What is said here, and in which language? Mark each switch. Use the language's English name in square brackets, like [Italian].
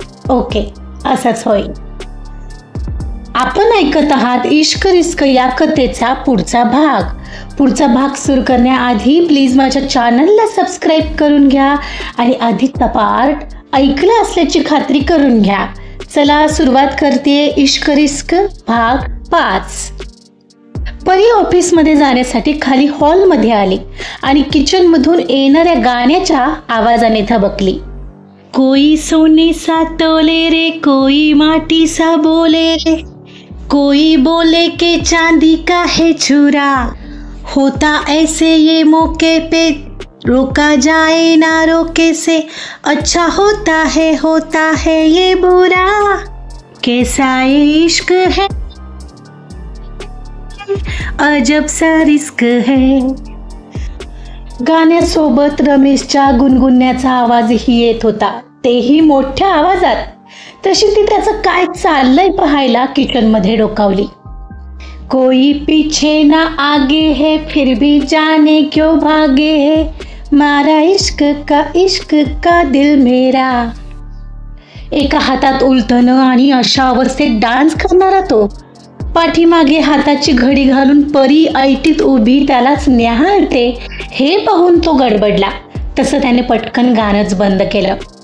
[Marathi] Okay, असंच होईल. आपण ऐकत आहात इश्क रिस्क या कथेचा पुढचा भाग सुरू करण्याआधी प्लीज माझ्या चॅनलला सबस्क्राईब करून घ्या आणि आधीचा पार्ट ऐकलं असल्याची खात्री करून घ्या. चला सुरुवात करते. इश्क रिस्क भाग 5. परी ऑफिसमध्ये जाण्यासाठी खाली हॉलमध्ये आली आणि किचनमधून येणाऱ्या गाण्याच्या आवाजाने थबकली. [Hindi] कोई सोने सा तोले रे, कोई माटी सा बोले रे, कोई बोले के चांदी का है छुरा, होता ऐसे ये मौके पे रोका जाए ना रोके से, अच्छा होता है ये बुरा, कैसा ये इश्क है, अजब सा रिस्क है. [Marathi] गाण्यासोबत रमेशच्या गुणगुणण्याचा आवाजही येत होता, तेही मोठ्या आवाजात. तशी ती त्याचं काय चाललंय पाहायला किचनमध्ये डोकावली. [Hindi] कोई पीछे ना आगे है फिर भी जाने क्यों भागे है, मारा इश्क का दिल मेरा. [Marathi] एका हातात उलथनं आणि अशा अवस्थेत डान्स करणारा तो. पाठीमागे हाताची घडी घालून परी ऐटीत उभी त्यालाच न्याहाळते हे पाहून तो गडबडला. तसं त्याने पटकन गाणंच बंद केलं.